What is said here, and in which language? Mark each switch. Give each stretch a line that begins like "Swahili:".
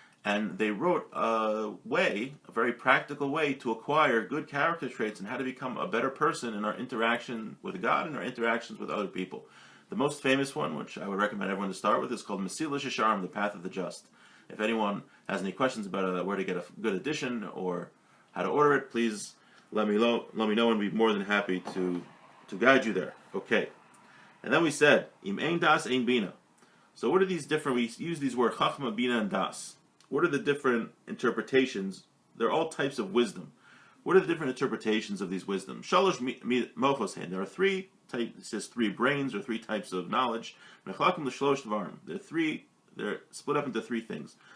English: And they wrote a very practical way to acquire good character traits and how to become a better person in our interaction with God and our interactions with other people. The most famous one, which I would recommend everyone to start with, is called Mesilas Yesharim, The Path of the Just. If anyone has any questions about where to get a good edition or how to order it, please let me know and I'd be more than happy to guide you there. Okay.
Hebrew: And then we said, Im ein das ein bina.
English: So what are these different, we use these words, Chachma, Bina, and Das. What are the different interpretations? They're all types of wisdom. What are the different interpretations of these wisdom?
Hebrew: Shalosh mochos hen.
English: There are three types, it says three brains or three types of knowledge.
Hebrew: Mechlakim l'shlosh dvarim.
English: They're split up into three things.